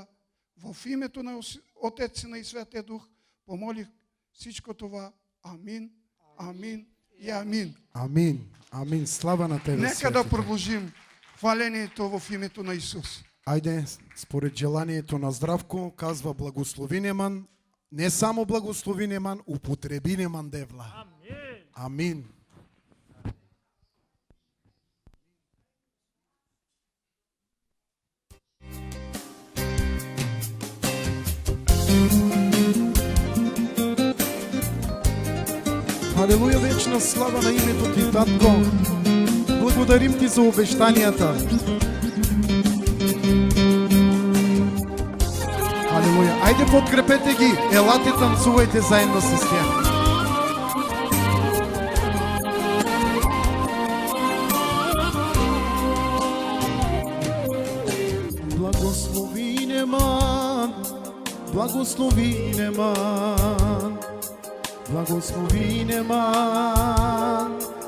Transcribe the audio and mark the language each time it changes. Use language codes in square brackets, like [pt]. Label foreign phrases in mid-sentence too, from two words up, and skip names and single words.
[bg] В името на Отец, Сина и Святия Дух помолих всичко това. Амин, амин и амин. Амин. Амин. Слава на тебе, Нека да продължим хвалението в името на Исус. Айде, според желанието на Здравко, казва: благослови Неман, не само благослови Неман, употреби Неман Девла. Амин. Алелуя, вечна слава на името ти, Татко. Благодарим ти за обещанията. Алелуя. Айде, подкрепете ги. Елате, танцувайте заедно с тях. Благослови Неман, благослови Неман, благослови Неман